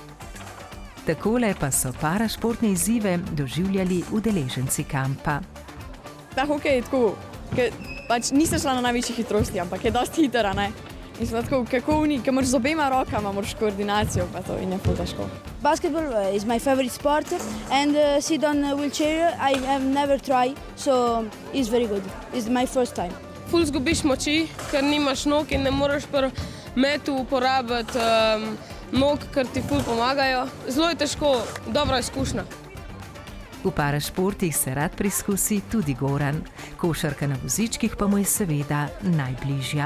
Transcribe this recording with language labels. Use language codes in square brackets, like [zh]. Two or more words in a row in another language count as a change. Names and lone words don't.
[sl] Takole pa so parašportne izzive doživljali udeleženci kampa. Ta hokej je tako, pač nisem šla na najvišji hitrosti, ampak je dosti hiter, ne? In sem tako, kako moraš z obema rokama, moraš koordinacijo, pa to in je ful težko. [en] Basketball is my favorite sport and sit on a wheelchair I have never tried, so it's very good. It's my first time. [sl] Ful zgubiš moči, ker nimaš nog in ne moreš pri metu uporabiti nog, ker ti ful pomagajo. Zelo je težko, dobra izkušnja. V parašportih se rad preizkusi tudi Goran. Košarka na vozičkih pa mu je seveda najbližja.